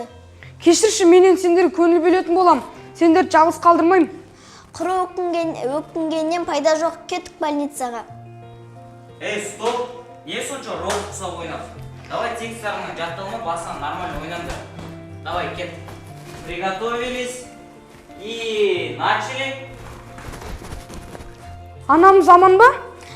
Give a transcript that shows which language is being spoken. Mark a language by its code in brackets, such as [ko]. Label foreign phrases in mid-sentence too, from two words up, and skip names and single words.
[kk] кешірші, менен сендер көңіл бөлетін болам. Сендерді жалғыз қалдырмаймын. Құры өкінгеннен пайда жоқ, кеттік больницаға. [ru] Стоп! [kk] Не сонша рол құсап ойнап? Давай текст жағынан жатталма, басынан нормально ойнаңдар. Давай, кет. [ru] Приготовились. И начали. [kk] Анамыз аман ба?